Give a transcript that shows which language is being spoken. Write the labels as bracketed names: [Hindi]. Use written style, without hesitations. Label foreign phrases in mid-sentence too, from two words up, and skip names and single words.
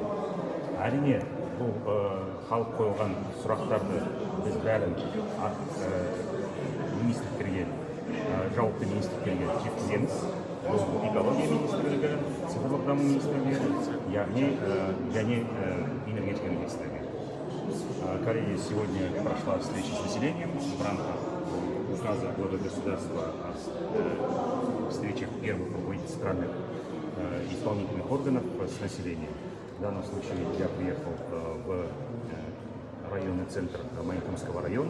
[Kazakh] Әрине, бұл халық қойылған сұрақтарды біз бәрін министрліктерге, жауапты министрліктерге жеткіземіз. Бұл экология министрлігі, цифрлық даму министрлігі, яғни және энергетика министрлігі. [Russian] Корея сегодня прошла встречу с населением в рамках указа главы государства о встречах первых руководителей страны исполнительных органов с населением. В данном случае я приехал в районный центр Майкумского района.